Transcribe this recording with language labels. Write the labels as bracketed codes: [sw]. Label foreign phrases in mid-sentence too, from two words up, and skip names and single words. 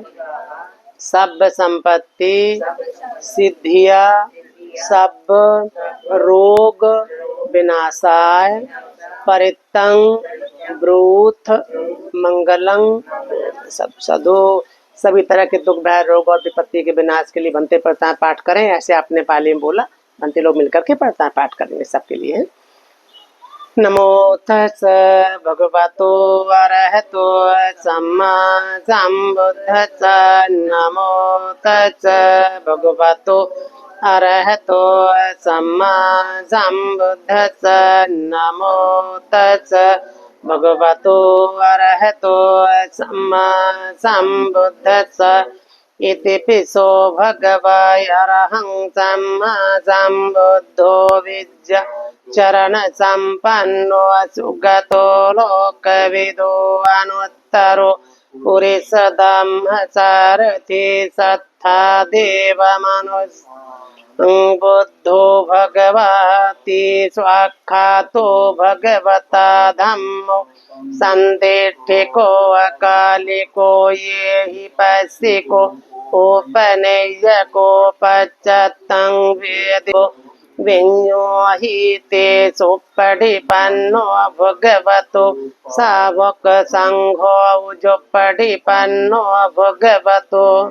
[pi] सब संपत्ति सिद्धिया सब रोग विनाशाय परितं ब्रूथ मंगलं [hi] सब सदो सभी तरह के दुख भय रोग और विपत्ति के विनाश के लिए बनते पढ़ता पाठ करें। ऐसे आपने पाली में बोला, बनते लोग मिलकर के पढ़ता पाठ करेंगे सबके लिए। [pi] नमो तस् भगवतो अरहतो सम्मा सम्बुद्धस्स नमो तस् भगवतो अरहतो सम्मा सम्बुद्धस्स नमो तस् भगवतो अरहतो सम्मा सम्बुद्धस्स इति पिसो भगवाय अरहं सम्मा सम्बुद्धो विद्या चरण संपन्नो सुगतो लोकविदो अनुत्तरो पुरुष धम्म सारथि सत्था देव मनुष्य बुद्धो भगवती स्वाख्यातो भगवता धम्मो संदेष्टिको अकालिको ये हि पश्यिको उपनय्यको पश्चात्तं वेदो विඤ्ञो हि ते सुपटिपन्नो भगवतो सावक संघो उजुपटिपन्नो भगवतो